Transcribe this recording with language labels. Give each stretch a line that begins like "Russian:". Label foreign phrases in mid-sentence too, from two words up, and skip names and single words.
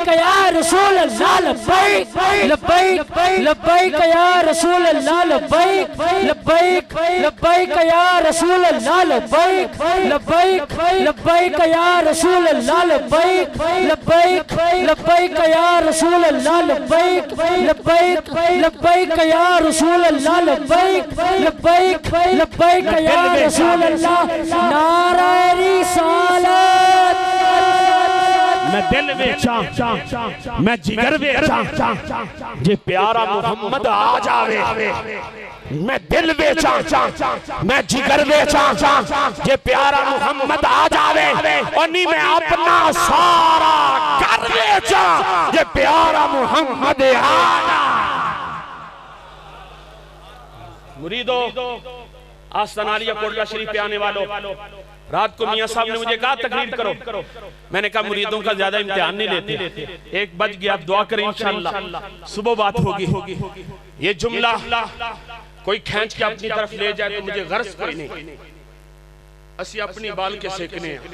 Arabic: يا رسول الله لبيك لبيك لبيك يا رسول الله لبيك لبيك لبيك يا رسول الله لبيك لبيك لبيك يا رسول الله لبيك لبيك لبيك يا رسول الله لبيك لبيك لبيك يا رسول الله لبيك لبيك لبيك يا رسول الله
Urdu: نعرہ رسالت
Punjabi: میں دل ویچاں میں جگر ویچاں جے پیارا محمد آ جاوے میں دل ویچاں میں جگر ویچاں جے پیارا محمد آ جاوے اور نہیں میں اپنا سارا کر ویچاں جے پیارا محمد آ
Urdu: مریدو آستانہ عالیہ کوٹلہ شریف پہ آنے والو رات کو میاں صاحب نے مجھے کہا تقریر کرو میں نے کہا مریدوں کا زیادہ امتحان نہیں لیتے 1 بج گیا آپ دعا کریں ان شاء اللہ صبح بات ہوگی یہ جملہ کوئی کھینچ کے اپنی طرف لے جائے تو مجھے غرض کوئی نہیں
Punjabi: اسی اپنی بال کے سیکنے